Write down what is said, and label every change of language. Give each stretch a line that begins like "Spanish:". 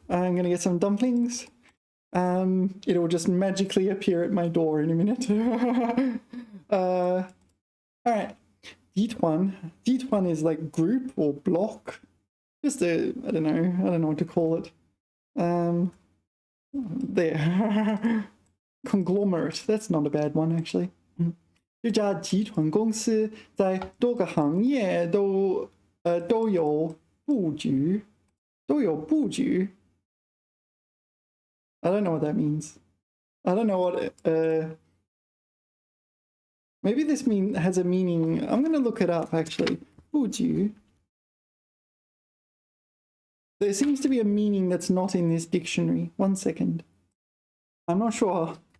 English: I'm going to get some dumplings. It'll just magically appear at my door in a minute. All right. D1 is like group or block. Just I don't know what to call it. There. Conglomerate. That's not a bad one, actually.
Chinese: 这家集团公司在多个行业都有布局。
English: I don't know what that means. I don't know what maybe this has a meaning. I'm going to look it up actually.
Chinese: 布局.
English: There seems to be a meaning that's not in this dictionary. 1 second. I'm not sure.